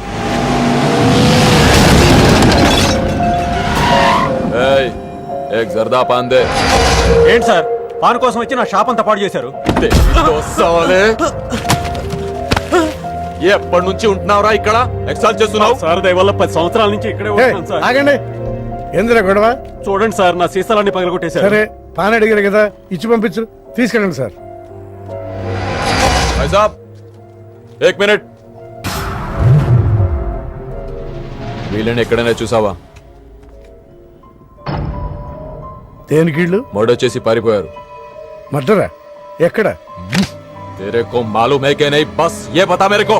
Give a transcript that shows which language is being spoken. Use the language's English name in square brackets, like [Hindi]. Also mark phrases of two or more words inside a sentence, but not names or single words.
[Telugu] ఏంటి సార్, పాన్ కోసం వచ్చి నా షాప్ అంతా పాడు చేశారు. ఎప్పటి నుంచి ఉంటున్నావురా ఇక్కడ? ఎక్సైజ్ చేస్తున్నావు? సార్ దయవల్ల 10 సంవత్సరాల నుంచి ఇక్కడే ఉంటున్నాను సార్. ఆగండి, ఎందురా గొడవ? చూడండి సార్, నా సీసాలన్నీ పగలగొట్టేశారు. సరే, పాన్ అడిగారు కదా, ఇచ్చి పంపించు, తీసుకెళ్ళండి సార్. [Hindi] एक मिनट, [Telugu] వీళ్ళని ఎక్కడైనా చూసావా? దేనికిళ్ళు మర్డర్ చేసి పారిపోయారు. మర్డరా? ఎక్కడ? [Hindi] तेरे को मालूम है कि नहीं? बस ये बता मेरे को.